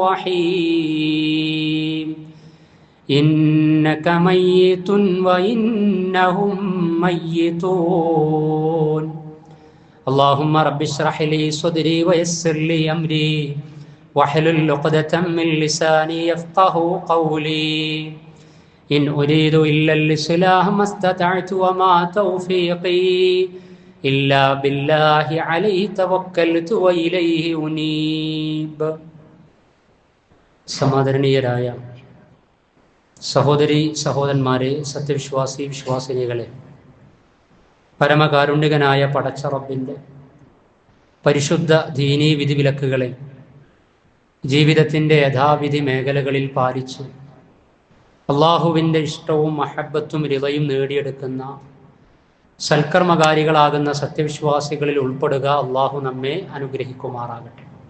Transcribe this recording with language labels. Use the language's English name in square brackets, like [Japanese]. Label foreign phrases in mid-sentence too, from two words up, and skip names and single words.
[Arabic] الرحيم إنك ميت وإنهم ميتون اللهم رب اشرح لي صدري ويسر لي أمري واحلل عقدة من لساني يفقه قولي إن أريد إلا الإصلاح ما استطعت وما توفيقي إلا بالله عليه توكلت وإليه أنيب. [Malayalam] സമാദരണീയരായ സഹോദരി സഹോദരന്മാരെ, സത്യവിശ്വാസി വിശ്വാസിനികളെ, പരമകാരുണ്യകനായ പടച്ച റബ്ബിൻ്റെ പരിശുദ്ധ ദീനീ വിധിവിലക്കുകളെ ജീവിതത്തിൻ്റെ യഥാവിധി മേഖലകളിൽ പാലിച്ച് അള്ളാഹുവിൻ്റെ ഇഷ്ടവും മഹബത്തും റിളയും നേടിയെടുക്കുന്ന സൽക്കർമ്മകാരികളാകുന്ന സത്യവിശ്വാസികളിൽ ഉൾപ്പെടുക അള്ളാഹു നമ്മെ അനുഗ്രഹിക്കുമാറാകട്ടെ.